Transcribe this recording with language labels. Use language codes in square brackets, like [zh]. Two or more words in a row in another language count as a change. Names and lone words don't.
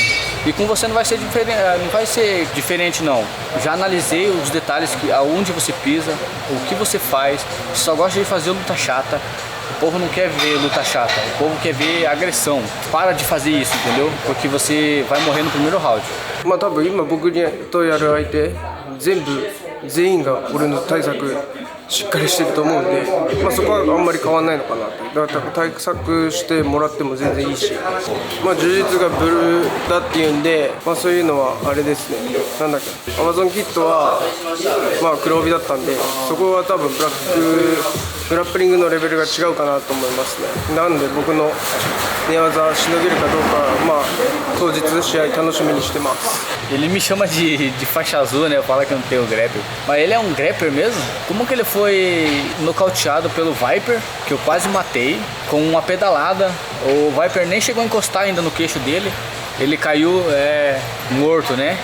[pt] E com você não vai ser diferente não. Já analisei os detalhes, aonde você pisa, o que você faz. Você só gosta de fazer luta chata. O povo não quer ver luta chata, o povo quer ver agressão. Para de fazer isso, entendeu? Porque você vai morrer no primeiro round. [ja] まあ多分今僕とやる相手全員が俺の対策しっかりしてると思うんで、まあ、そこはあんまり変わんないのかなと。だから対策してもらっても全然いいし、まあ、柔術がブルーだっていうんで、まあ、そういうのはあれですね、なんだっけ、アマゾンキットは、まあ、黒帯だったんで、そこは多分グラップリングのレベルが違うかなと思いますね。なんで僕の寝技しのげるかどうか、まあ、当日試合楽しみにしてます。 [pt] Ele me chama de faixa azul, né? Eu falo que eu não tenho grappler. Mas ele é um grappler mesmo? Como que ele foi nocauteado pelo Viper, que eu quase matei, com uma pedalada. O Viper nem chegou a encostar ainda no queixo dele. Ele caiu morto, né?